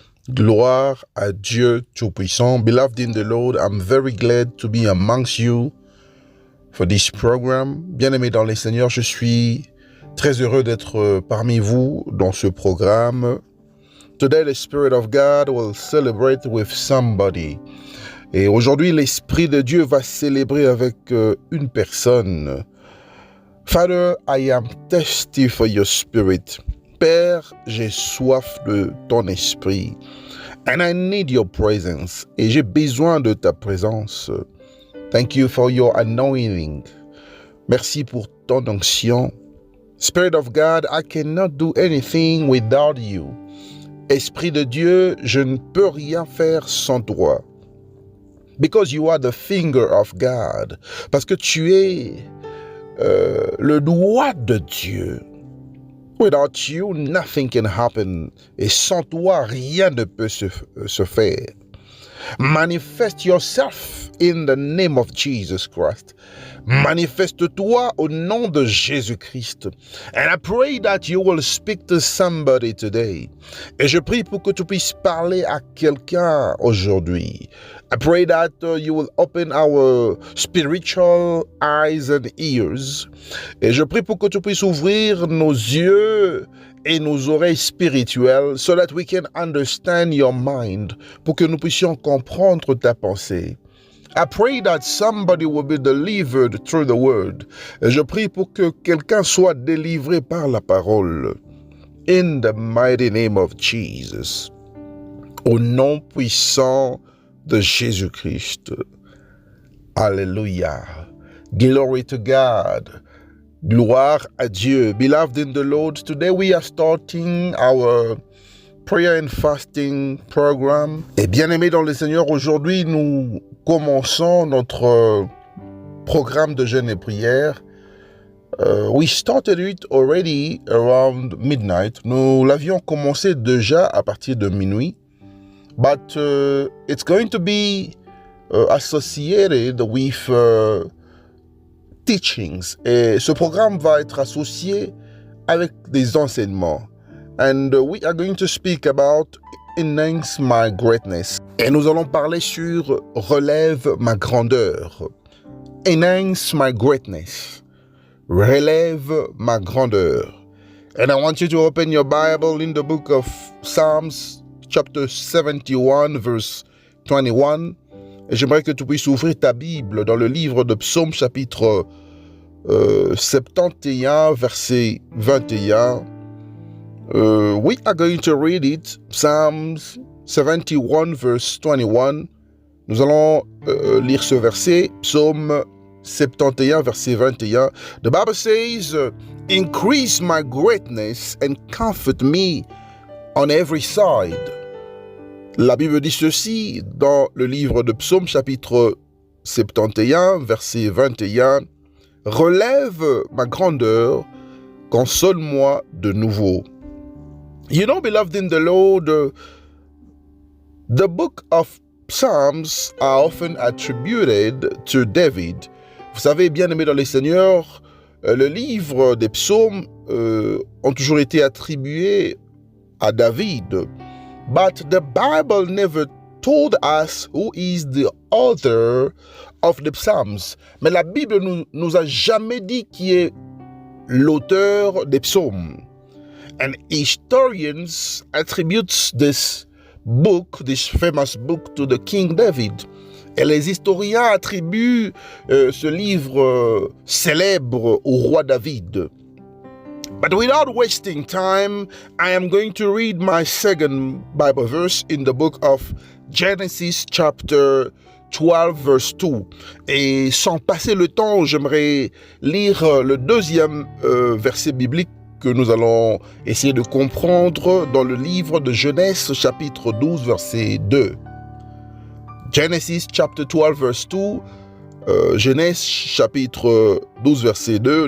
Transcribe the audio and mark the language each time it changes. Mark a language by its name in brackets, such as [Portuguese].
[French] Gloire à Dieu Tout-Puissant. [English] Beloved in the Lord, I'm very glad to be amongst you for this program. [French] Bien-aimé dans les Seigneurs, je suis très heureux d'être parmi vous dans ce programme. [English] Today, the Spirit of God will celebrate with somebody. [French] Et aujourd'hui, l'Esprit de Dieu va célébrer avec une personne. [English] Father, I am thirsty for your Spirit. [French] Père, j'ai soif de ton esprit. [English] And I need your presence. [French] Et j'ai besoin de ta présence. [English] Thank you for your anointing. [French] Merci pour ton onction. [English] Spirit of God, I cannot do anything without you. [French] Esprit de Dieu, je ne peux rien faire sans toi. [English] Because you are the finger of God. [French] Parce que tu es le doigt de Dieu. [English] Without you, nothing can happen. [French] Et sans toi, rien ne peut se faire. [English] Manifest yourself in the name of Jesus Christ. [French] Manifeste-toi au nom de Jésus-Christ. [English] And I pray that you will speak to somebody today. [French] Et je prie pour que tu puisses parler à quelqu'un aujourd'hui. [English] I pray that you will open our spiritual eyes and ears. [French] Et je prie pour que tu puisses ouvrir nos yeux et nos oreilles spirituelles [English] so that we can understand your mind, [French] pour que nous puissions comprendre ta pensée. [English] I pray that somebody will be delivered through the word. [French] Et je prie pour que quelqu'un soit délivré par la parole. [English] In the mighty name of Jesus. [French] Au nom puissant de Jésus-Christ. [English] Alléluia. Glory to God. [French] Gloire à Dieu. [English] Beloved in the Lord, today we are starting our prayer and fasting program. [French] Et bien-aimés dans le Seigneur, aujourd'hui nous commençons notre programme de jeûne et prière. [English] We started it already around midnight. [French] Nous l'avions commencé déjà à partir de minuit. [English] But it's going to be associated with teachings. [French] Et ce programme va être associé avec des enseignements. [English] And we are going to speak about enhance my greatness. [French] Et nous allons parler sur relève ma grandeur. [English] Enhance my greatness. [French] Relève ma grandeur. [English] And I want you to open your Bible in the book of Psalms, chapter 71, verse 21. [French] Et j'aimerais que tu puisses ouvrir ta Bible dans le livre de Psaume, chapitre 71, verset 21. [English] We are going to read it, Psalms 71, verse 21. [French] Nous allons lire ce verset, Psaume 71, verset 21. [English] The Bible says, increase my greatness and comfort me on every side. [French] La Bible dit ceci dans le livre de Psaume, chapitre 71, verset 21. Relève ma grandeur, console-moi de nouveau. [English] You know, beloved in the Lord, the book of Psalms are often attributed to David. [French] Vous savez, bien-aimés dans les Seigneurs, le livre des psaumes ont toujours été attribués à David. [English] But the Bible never told us who is the author of the Psalms. [French] Mais la Bible nous a jamais dit qui est l'auteur des psaumes. [English] And historians attribute this book, this famous book, to the King David. [French] Et les historiens attribuent ce livre célèbre au roi David. [English] But without wasting time, I am going to read my second Bible verse in the book of Genesis chapter 12 verse 2. [French] Et sans passer le temps, j'aimerais lire le deuxième verset biblique que nous allons essayer de comprendre dans le livre de Genèse chapitre 12 verset 2. [English] Genesis chapter 12 verse 2. [French] Genèse chapitre 12 verset 2.